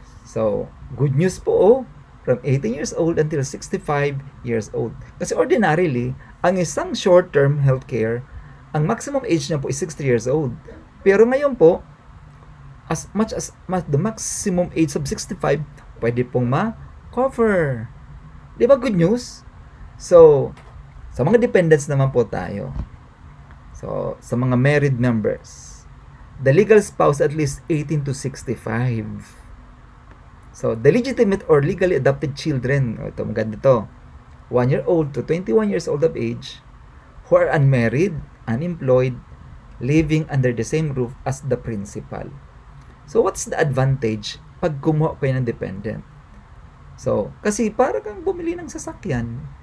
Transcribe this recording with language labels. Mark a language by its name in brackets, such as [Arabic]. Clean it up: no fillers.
[English] So, good news po, from 18 years old until 65 years old. Kasi ordinarily, ang isang short-term healthcare, ang maximum age niya po is 60 years old. [Filipino] Pero ngayon po, [English] as much as the maximum age of 65, pwede pong ma-cover. Di ba good news? [Filipino] So, sa mga dependents naman po tayo. [English] So, sa mga married members, the legal spouse at least 18 to 65. So, the legitimate or legally adopted children, [Filipino] ito maganda to, [English] 1 year old to 21 years old of age, who are unmarried, unemployed, living under the same roof as the principal. So, what's the advantage [Filipino] pag kumuha kayo ng [English] dependent? [Filipino] So, kasi para kang bumili ng sasakyan.